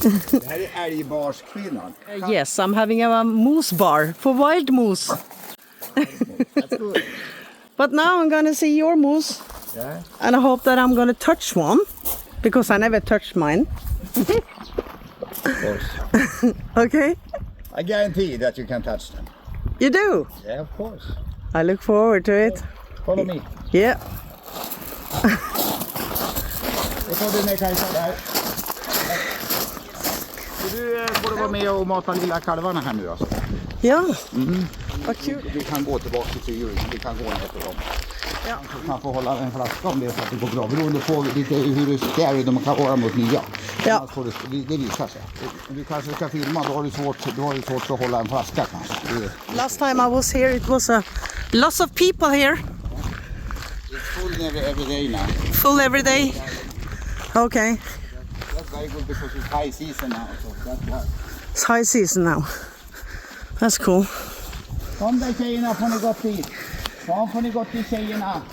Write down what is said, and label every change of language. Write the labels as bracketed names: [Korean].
[Swedish] Det här är älgbarskvinnan. [English] Yes, I'm having a moose bar for wild moose. That's good. But now I'm gonna see your moose. Yeah. And I hope that I'm gonna touch one. Because I never touched mine. Of course. Okay? I guarantee that you can touch them. You do? Yeah, of course. I look forward to it. Follow me. Yeah. [Swedish] Och så den där Kajsa där. Så du får vara med och mata lilla kalvarna här nu alltså. Ja. Vad kul. Vi kan gå tillbaka till djuren. Vi kan gå ner till dem. Ja. Du kan få hålla en flaska om det så att det går bra. Beroende på lite hur scary de kan vara mot nya. Ja. Det visar sig. Du kanske ska filma, då har du svårt att hålla en flaska kanske. [English] Last time I was here it was a lots of people here. It's full every day now. Full every day. Okay. That's very good because it's high season now. So that's why. It's high season now. That's cool. [Swedish] Kom där tjejerna, får ni gått dit. Kom får ni gått dit tjejerna.